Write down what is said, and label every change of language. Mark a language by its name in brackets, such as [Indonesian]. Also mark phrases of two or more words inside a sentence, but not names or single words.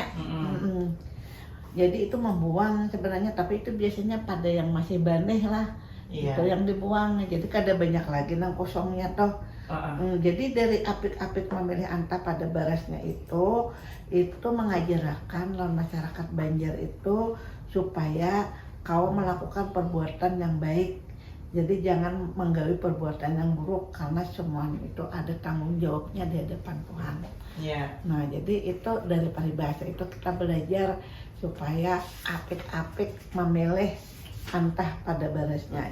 [Banjar] Jadi itu membuang sebenarnya, tapi itu biasanya pada yang masih baneh lah. [Indonesian] Itu yang dibuang. [Banjar] Jadi kada banyak lagi nang kosongnya toh. Jadi dari apik-apik memilih antah pada barasnya itu mengajarkan lawan masyarakat Banjar itu supaya kau melakukan perbuatan yang baik. Jadi jangan menggawi perbuatan yang buruk karena semuanya itu ada tanggung jawabnya di hadapan Tuhan. Nah jadi itu dari paribasa itu kita belajar supaya apik-apik memilih antah pada barasnya.